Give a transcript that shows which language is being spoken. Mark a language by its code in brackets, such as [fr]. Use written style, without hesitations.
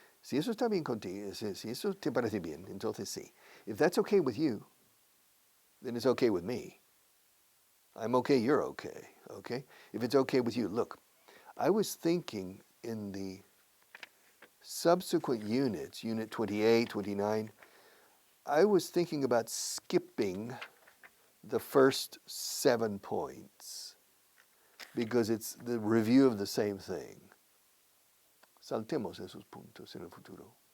[es] Si eso está bien contigo, si eso te parece bien, entonces sí. [en] If that's okay with you, then it's okay with me. I'm okay, you're okay, okay? If it's okay with you, look, I was thinking in the subsequent units, unit 28, 29, I was thinking about skipping the first 7 points because it's the review of the same thing. [es] Saltemos esos puntos en el futuro.